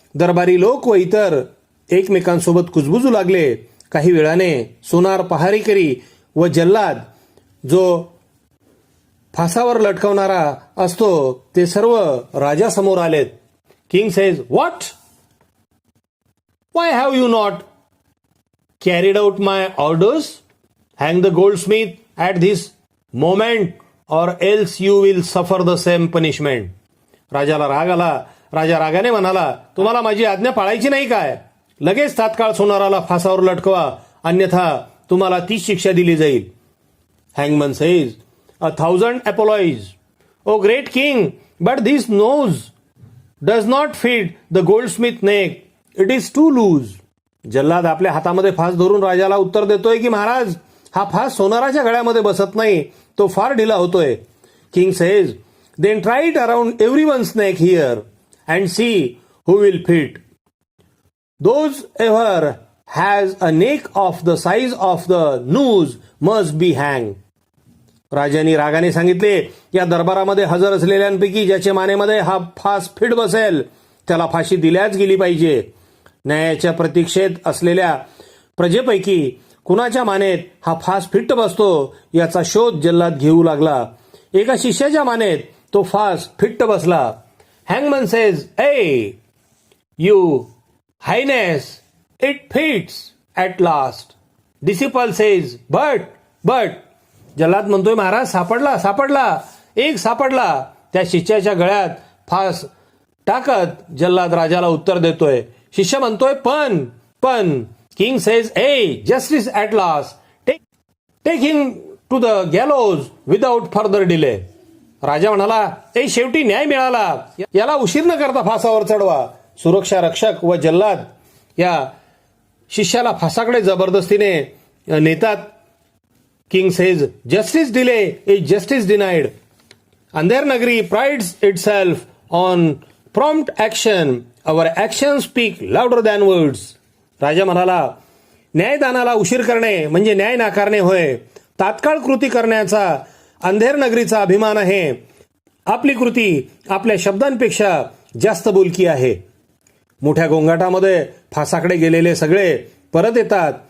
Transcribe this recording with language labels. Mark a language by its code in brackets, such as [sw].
[mr] दरबारी लोक व इतर एकमेकांसोबत कुजबुजू लागले. काही वेळाने सोनार पहारेकरी व जल्लाद जो फासावर लटकवणारा असतो ते सर्व राजासमोर आलेत. [en] King says, what? Why have you not carried out my orders? Hang the goldsmith at this moment, or else you will suffer the same punishment. [mr] राजाला राग आला. राजा रागाने म्हणाला, तुम्हाला माझी आज्ञा पाळायची नाही काय? लगेच तात्काळ सोनाराला फासावर लटकवा, अन्यथा तुम्हाला तीच शिक्षा दिली जाईल. [en] Hangman says, 1,000 apologies, O great king, but this nose does not fit the goldsmith neck. It is too loose. [mr] जल्लाद आपल्या हातामध्ये फास धरून राजाला उत्तर देतोय की महाराज, हा फास सोनाराच्या गळ्यामध्ये बसत नाही, तो फार ढिला होतोय. [en] King says, then try it around everyone's neck here and see who will fit. Those ever has a neck of the size of the noose must be hang. [mr] राजाने रागाने सांगितले, या दरबारामध्ये हजर असलेल्यांपैकी ज्याच्या मानेमध्ये हा फास फिट बसेल त्याला फाशी दिल्याच गेली पाहिजे. न्यायाच्या प्रतीक्षेत असलेल्या प्रजेपैकी कुणाच्या मानेत हा फास फिट्ट बसतो याचा शोध जल्लाद घेऊ लागला. एका शिष्याच्या मानेत तो फास फिट्ट बसला. [en] Hangman says, your highness, it fits at last. Disciple says, but. [mr] जल्लाद म्हणतोय, महाराज सापडला, एक सापडला. त्या शिष्याच्या गळ्यात फास टाकत जल्लाद राजाला उत्तर देतोय. शिष्य म्हणतोय, पण. [en] King says, ah justice at last, take him to the gallows without further delay. [mr] राजा म्हणाला, ए शेवटी न्याय मिळाला, याला उशीर न करता फासावर चढवा. सुरक्षा रक्षक व जल्लाद या शिष्याला फासाकडे जबरदस्तीने नेतात. [en] King says, justice delay is justice denied. Andher Nagari prides itself on prompt action. Our action speak louder than words. [mr] राजा म्हणाला, न्यायदानाला उशीर करणे म्हणजे न्याय नाकारणे होय. तात्काळ कृती करण्याचा अंधेर नगरीचा अभिमान आहे. आपली कृती आपल्या शब्दांपेक्षा जास्त बोलकी आहे. मोठ्या गोंगाटामध्ये फासाकडे गेलेले सगळे परत येतात.